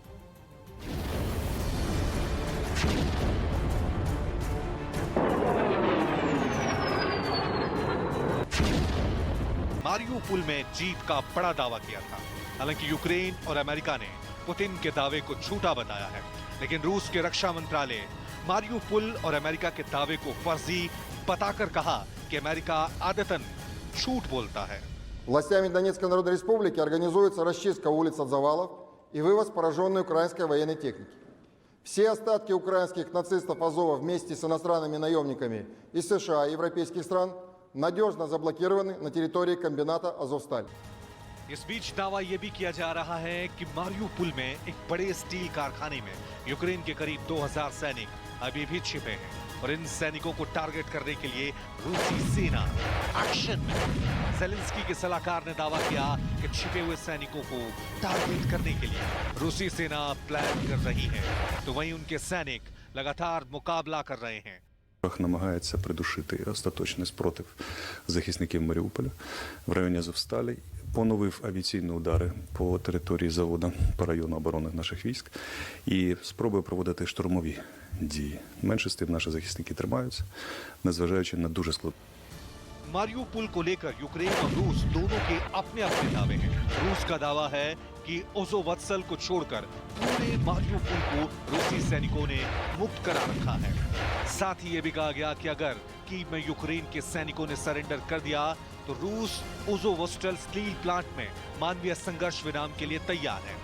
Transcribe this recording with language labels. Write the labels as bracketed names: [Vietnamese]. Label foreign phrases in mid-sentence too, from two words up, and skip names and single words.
[Hindi] मारियुपोल में जीत का बड़ा दावा किया था। हालांकि यूक्रेन और अमेरिका ने पुतिन के दावे को झूठा बताया है, लेकिन रूस के रक्षा मंत्रालय मारियुपोल और अमेरिका के दावे को फर्जी बताकर कहा कि अमेरिका आदतन झूठ बोलता है। [Russian] Властями Донецкой Народной Республики организуется расчистка улиц от завалов и вывоз пораженной украинской военной техники. Все остатки украинских нацистов Азова вместе с иностранными наемниками из США и европейских стран надежно заблокированы на территории комбината Азовсталь. [Hindi] इस बीच दावा यह भी किया जा रहा है कि मारियुपोल में एक बड़े स्टील कारखाने में यूक्रेन के करीब 2000 सैनिक अभी भी छिपे हैं और इन सैनिकों को टारगेट करने के लिए रूसी सेना एक्शन में। ज़ेलेंस्की के सलाहकार ने दावा किया कि छिपे हुए सैनिकों को टारगेट करने के लिए रूसी सेना प्लान कर रही है, तो वहीं उनके सैनिक लगातार मुकाबला कर रहे हैं। [Ukrainian] Намагається придушити остаточний спротив захисників Маріуполя в районі Азовсталі, поновив авіаційні удари по території заводу, по району оборони наших військ і спробує проводити штурмові дії. Менше з тим наші захисники тримаються, незважаючи на дуже складну. [Hindi] मारियुपोल को लेकर यूक्रेन और रूस दोनों के अपने अपने दावे हैं। रूस का दावा है कि ओज़ोवत्सल को छोड़कर पूरे मारियुपोल को रूसी सैनिकों ने मुक्त करा रखा है। साथ ही ये भी कहा गया कि अगर कीव में यूक्रेन के सैनिकों ने सरेंडर कर दिया तो रूस ओज़ोवोस्टल स्टील प्लांट में मानवीय संघर्ष विराम के लिए तैयार है।